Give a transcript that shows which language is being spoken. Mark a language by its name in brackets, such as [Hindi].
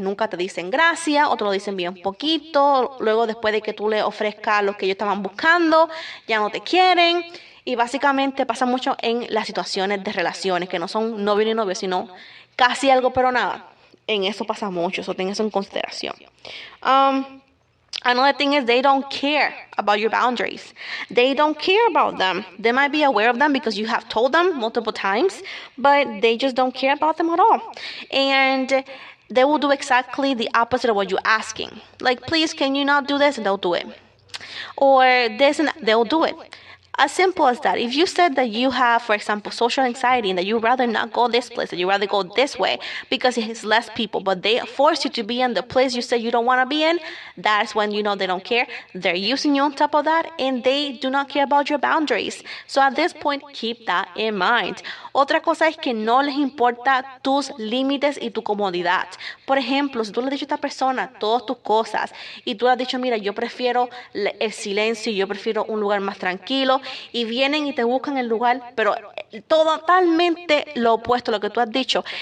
[Spanish] Nunca te dicen gracias, o te lo dicen bien poquito. Luego, después de que tú le ofrezcas lo que ellos estaban buscando, ya no te quieren. Y básicamente pasa mucho en las situaciones de relaciones, que no son novio ni novio, sino casi algo pero nada. En eso pasa mucho, eso ten eso en consideración. [English] Another thing is they don't care about your boundaries. They don't care about them. They might be aware of them because you have told them multiple times, but they just don't care about them at all. And they will do exactly the opposite of what you're asking. Like, please, can you not do this? And they'll do it. Or this, and they'll do it. As simple as that. If you said that you have, for example, social anxiety and that you'd rather not go this place, that you'd rather go this way because it's less people, but they force you to be in the place you said you don't want to be in, that's when you know they don't care. They're using you on top of that, and they do not care about your boundaries. So at this point, keep that in mind. [Spanish] Otra cosa es que no les importa tus límites y tu comodidad. Por ejemplo, si tú le has dicho a esta persona todas tus cosas y tú le has dicho, mira, yo prefiero el silencio, yo prefiero un lugar más tranquilo, y vienen y te buscan el lugar, pero totalmente lo opuesto a lo que tú has dicho.